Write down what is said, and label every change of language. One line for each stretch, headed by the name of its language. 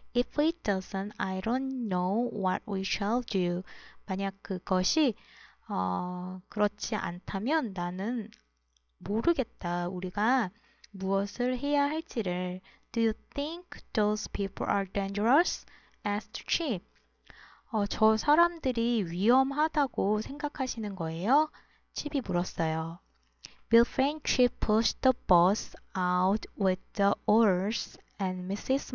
English: If it doesn't, I don't know what we shall do.
Korean: 만약 그것이 그렇지 않다면 나는 모르겠다. 우리가 무엇을 해야 할지를.
English: Do you think those people are dangerous? asked Chip.
Korean: 저 사람들이 위험하다고 생각하시는 거예요? 칩이 물었어요.
English: Bill and Chip pushed the bus out with the oars and Mrs.